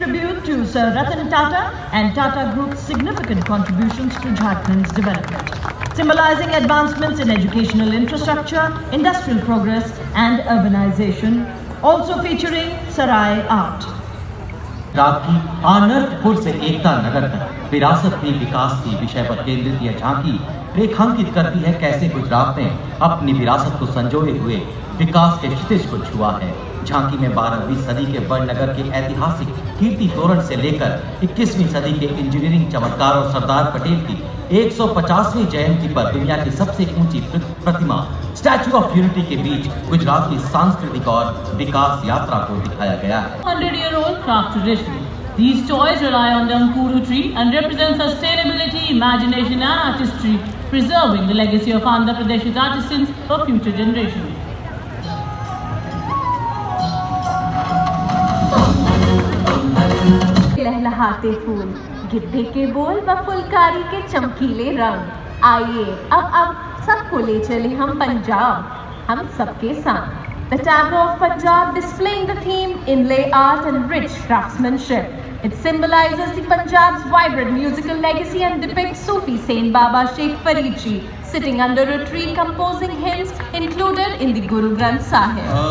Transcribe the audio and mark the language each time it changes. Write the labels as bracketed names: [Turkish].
[English] Tribute to Sir Ratan Tata and Tata Group's significant contributions to Jharkhand's development, symbolizing advancements in educational infrastructure, industrial progress and urbanization, also featuring Sarai art. [Hindi] रात की आनंदपुर से एकता नगर तक विरासत भी विकास की विषय पर केंद्रित यह झांकी रेखांकित करती है कैसे गुजरात ने अपनी विरासत को संजोए हुए विकास के क्षितिज को छुआ है। झांकी में 12वीं सदी के बड़नगर के ऐतिहासिक कीर्ति तोरण से लेकर 21वीं सदी के इंजीनियरिंग चमत्कार और सरदार पटेल की 150वीं जयंती पर दुनिया की सबसे ऊंची प्रतिमा स्टैच्यू ऑफ यूनिटी के बीच गुजरात की सांस्कृतिक और विकास यात्रा को दिखाया गया है। [English] 100-year-old craft tradition. These toys rely on the Ankuru tree and represent sustainability, imagination and artistry, preserving the legacy of Andhra Pradesh's artisans for future generations. [Hindi] लहलहाते फूल, गिद्धे के बोल व फुलकारी के चमकीले रंग। आइए अब सबको ले चले हम पंजाब, हम सबके साथ। [English] The tableau of Punjab displaying the theme inlay art and rich craftsmanship. It symbolizes the Punjab's vibrant musical legacy and depicts Sufi Saint Baba Sheikh Farid Ji sitting under a tree composing hymns included in the Guru Granth Sahib.